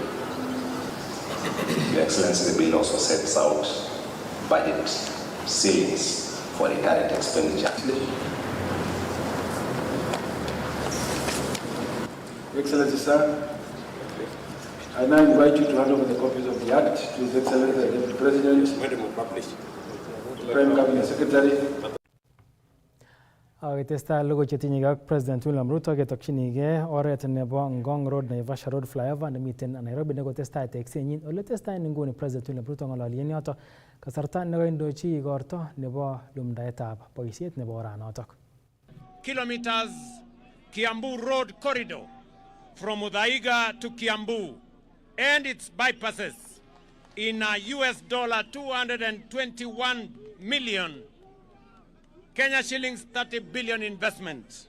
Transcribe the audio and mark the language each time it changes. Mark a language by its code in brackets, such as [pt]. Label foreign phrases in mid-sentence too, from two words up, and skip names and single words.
[en] Your Excellency, the bill also sets out budget ceilings for the current expenditure. Excellency, sir, I now invite you to hand over the copies of the Act to His Excellency the Deputy President, Prime Cabinet Secretary. [kln] Akitestai logoiwek chetinye ak President William Ruto ketokchinigei oret nebo Ngong Road Naivasha Road flyover nemiten Nairobi nekotestai teksenyin ole testai nguni President William Ruto ng'ololien yoto kasarta nekoindochi igorto nebo lumdaetab boisiet nebo oranotok. [en] Kilometers Kiambu Road corridor from Udaiga to Kiambu and its bypasses in a US dollar 221 million Kenya shillings 30 billion investment.